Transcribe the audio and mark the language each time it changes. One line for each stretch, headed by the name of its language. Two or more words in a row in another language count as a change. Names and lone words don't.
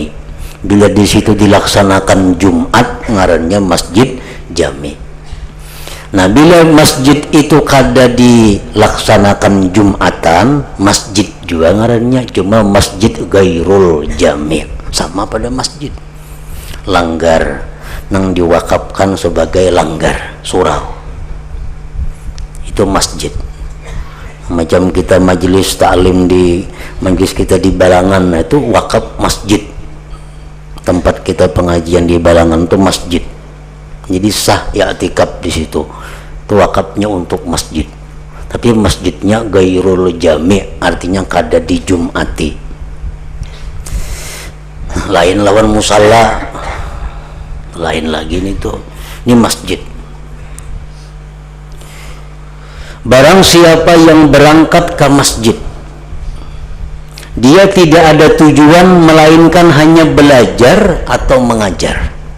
Banjar: Bila di situ dilaksanakan Jumat, ngarannya masjid jami. Nah, bila masjid itu kada dilaksanakan Jumatan, masjid juga ngarannya, cuma masjid
Arabic: غير الجامع,
Banjar: sama pada masjid. Langgar nang diwakafkan sebagai langgar surau, itu masjid. Macam kita majelis taklim di majelis kita di Balangan, itu wakaf masjid. Tempat kita pengajian di Balangan itu masjid, jadi sah i'tikaf di situ, itu wakafnya untuk masjid. Tapi masjidnya
Arabic: غير الجامع',
Banjar: artinya kada di Jumati. Lain lawan musalla, lain lagi nih tuh, ini masjid.
Indonesian: Barang siapa yang berangkat ke masjid, dia tidak ada tujuan melainkan hanya belajar atau mengajar.